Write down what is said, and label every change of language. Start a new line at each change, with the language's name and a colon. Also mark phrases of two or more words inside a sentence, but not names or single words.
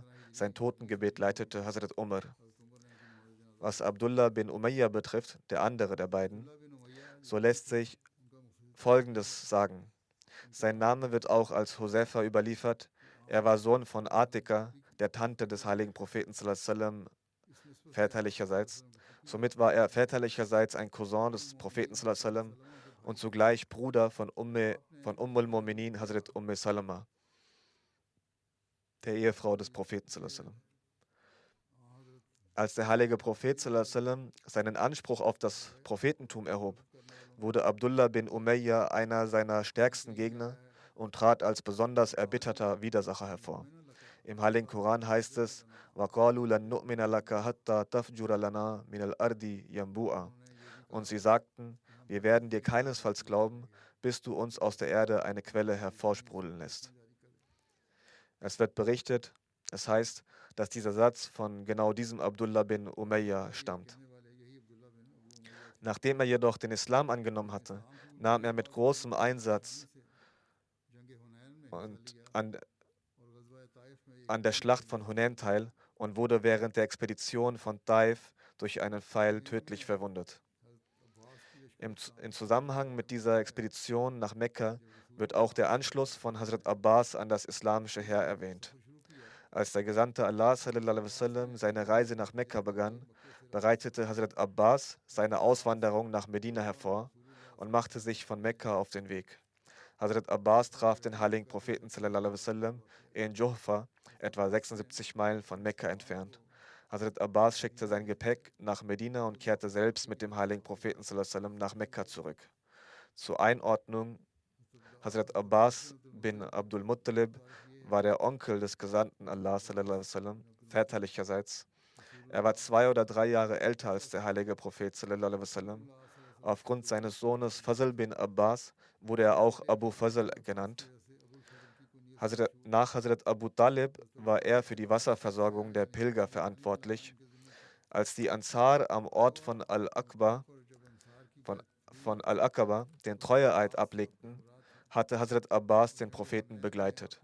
German: Sein Totengebet leitete Hazrat Umar. Was Abdullah bin Umayya betrifft, der andere der beiden, so lässt sich Folgendes sagen. Sein Name wird auch als Huzaifa überliefert. Er war Sohn von Atika, der Tante des heiligen Propheten
Arabic: صلى الله عليه وسلم,
German: väterlicherseits. Somit war er väterlicherseits ein Cousin des Propheten
Arabic: صلى الله عليه وسلم
German: und zugleich Bruder von
Arabic: أم المؤمنين
German: Hazrat Salama, der Ehefrau des Propheten
Arabic: صلى الله عليه وسلم.
German: Als der heilige Prophet
Arabic: صلى الله عليه وسلم
German: seinen Anspruch auf das Prophetentum erhob, wurde Abdullah bin Umayya einer seiner stärksten Gegner und trat als besonders erbitterter Widersacher hervor. Im heiligen Koran heißt es:
Arabic: وَقَالُوا لَن نُؤْمِنَ لَكَ حَتَّى تَفْجُرَ لَنَا مِنَ الْأَرْضِ يَنبُوعًا.
German: Und sie sagten: Wir werden dir keinesfalls glauben, bis du uns aus der Erde eine Quelle hervorsprudeln lässt. Es wird berichtet, es heißt, dass dieser Satz von genau diesem Abdullah bin Umayya stammt. Nachdem er jedoch den Islam angenommen hatte, nahm er mit großem Einsatz und an der Schlacht von Hunain teil und wurde während der Expedition von Taif durch einen Pfeil tödlich verwundet. Im Zusammenhang mit dieser Expedition nach Mekka wird auch der Anschluss von Hazrat Abbas an das islamische Heer erwähnt. Als der Gesandte Allah
Arabic: صلى الله عليه وسلم
German: seine Reise nach Mekka begann, bereitete Hazrat Abbas seine Auswanderung nach Medina hervor und machte sich von Mekka auf den Weg. Hazrat Abbas traf den heiligen Propheten
Arabic: صلى الله عليه وسلم
German: in Juhfa, etwa 76 Meilen von Mekka entfernt. Hazrat Abbas schickte sein Gepäck nach Medina und kehrte selbst mit dem heiligen Propheten
Arabic: صلى الله عليه وسلم
German: nach Mekka zurück. Zur Einordnung: Hazrat Abbas bin Abdul Muttalib war der Onkel des Gesandten Allah
Arabic: صلى الله عليه وسلم,
German: väterlicherseits. Er war 2 oder 3 Jahre älter als der heilige Prophet
Arabic: صلى الله عليه وسلم.
German: Aufgrund seines Sohnes Fazl bin Abbas wurde er auch Abu Fazl genannt. Nach Hazrat Abu Talib war er für die Wasserversorgung der Pilger verantwortlich. Als die Ansar am Ort von Al-Aqaba den Treueeid ablegten, hatte Hazrat Abbas den Propheten begleitet.